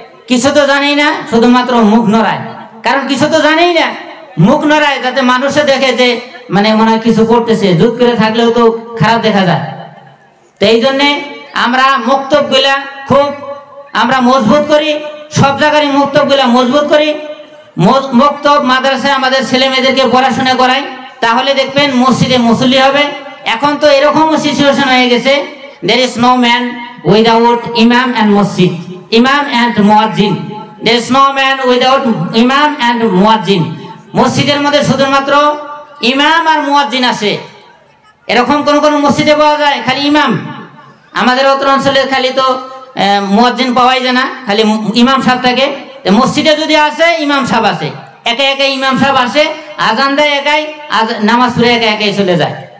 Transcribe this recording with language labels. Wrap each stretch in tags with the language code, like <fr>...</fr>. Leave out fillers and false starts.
<bn>কিছু তো জানেই না, শুধুমাত্র মুখ নড়ায়। কারণ কিছু তো জানেই না, মুখ নড়ায় যাতে মানুষে দেখে যে মানে মনে হয় কিছু করতেছে, জুত করে থাকলেও তো খারাপ দেখা যায়। তো এই জন্যে আমরা মুক্তবগুলা খুব আমরা মজবুত করি, সব জায়গায় মুক্তবগুলা মজবুত করি। মুক্তব মাদ্রাসায় আমাদের ছেলে মেয়েদেরকে পড়াশোনা করাই, তাহলে দেখবেন মসজিদে মুসল্লি হবে। এখন তো এরকম সিচুয়েশন হয়ে গেছে,</bn> <en>there is no man without imam and masjid, imam and muazzin, there is no man without imam and muazzin।</en> <bn>মসজিদের মধ্যে শুধুমাত্র ইমাম আর মুয়াজ্জিন আছে। এরকম কোন মসজিদে পাওয়া যায় খালি ইমাম? আমাদের অত্র অঞ্চলে খালি তো মুয়াজ্জিন পাওয়াই যায় না, খালি ইমাম সাহেব থাকে। মসজিদে যদি আসে ইমাম সাহেব আছে, একে ইমাম সাহেব আসে, আজান দেয় একাই, নামাজ পড়ে একাই চলে যায়।</bn>